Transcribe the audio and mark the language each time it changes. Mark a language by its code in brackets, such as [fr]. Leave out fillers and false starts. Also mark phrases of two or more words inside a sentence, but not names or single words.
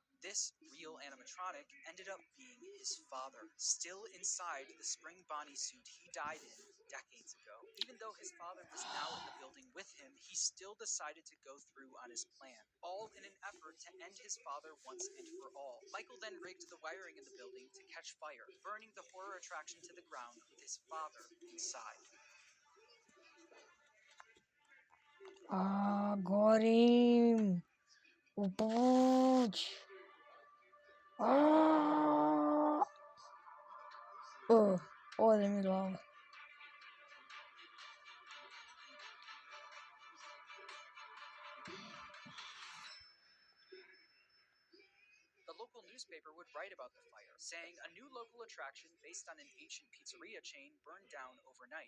[en] This real animatronic ended up being his father, still inside the spring Bonnie suit he died in decades ago. Even though his father was now in the building with him, he still decided to go through on his plan, all in an effort to end his father once and for all. Michael then rigged the wiring in the building to catch fire, burning the horror attraction to the ground with his father inside. [sr] Gorim. Upuć. Ode mi glava. [en] The local newspaper would write about the fire, saying a new local attraction based on an ancient pizzeria chain burned down overnight.